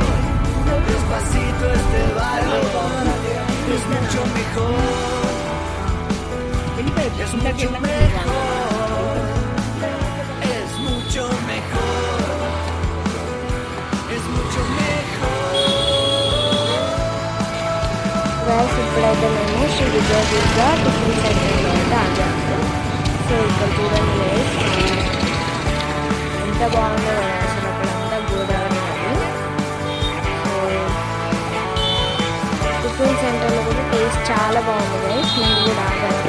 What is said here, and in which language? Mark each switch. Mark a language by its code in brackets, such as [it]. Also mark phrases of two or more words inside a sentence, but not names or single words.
[es] Despacito este barrio es mucho mejor. Es mucho mejor. Es mucho mejor. Es mucho mejor. [te] గైస్ ఇప్పుడైతే మేము శ్రీ విజయదుర్గ టిఫిన్ సెంటర్లో అయితే ఆగాము. సో ఇక్కడ చూడండి గైస్, ఎంత బాగుందో కదా అసలు, అక్కడంతా గోదావరి నది. సో టిఫిన్ సెంటర్లో కూడా టేస్ట్ చాలా బాగుంది గైస్, మీరు కూడా ఆగండి.